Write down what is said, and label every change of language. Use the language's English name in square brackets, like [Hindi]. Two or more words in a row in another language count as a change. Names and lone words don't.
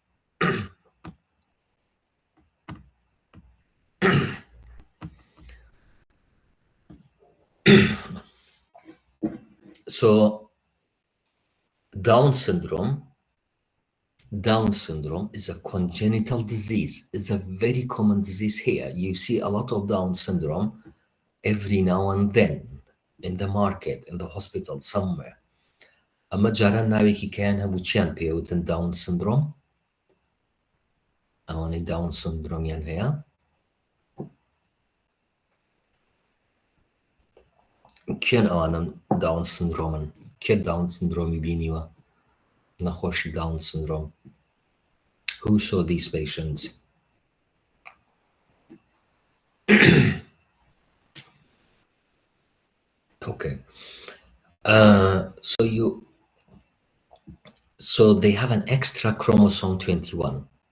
[English] So Down syndrome is a congenital disease. It's a very common disease here. You see a lot of Down syndrome every now and then in the market, in the hospital somewhere. [Central Kurdish] اما جاران ناوێکی کەیان هەبوو چیان پێوتن [English] Down syndrome? [Central Kurdish] ئەوانەی داون سندرۆمیان هەیە؟ کێن ئەوانم داون سندرۆمن؟ کێ داون سندرۆمی بینیوە؟ نەخۆشی [English] Down syndrome. Who saw these patients? Okay. So they have an extra chromosome 21.